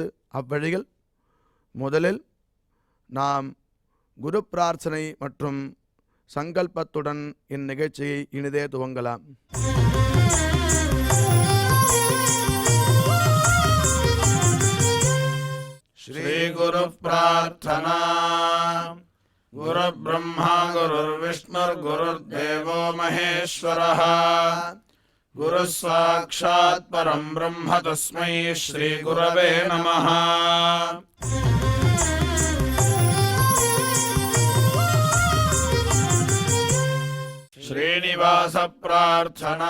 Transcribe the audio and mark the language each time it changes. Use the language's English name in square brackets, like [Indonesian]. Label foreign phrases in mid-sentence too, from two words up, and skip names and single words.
[Tamil] அவ்வழியில் முதலில் நாம் குரு பிரார்த்தனை மற்றும் சங்கல்பத்துடன் இந்நிகழ்ச்சியை இனிதே துவங்கலாம். ஸ்ரீ குரு பிரார்த்தனா. [Sanskrit] गुरु ब्रह्मा गुरुर् विष्णुर् गुरुर् देवो महेश्वरः गुरु साक्षात् परं ब्रह्म तस्मै श्री गुरवे नमः. श्रीनिवास प्रार्थना.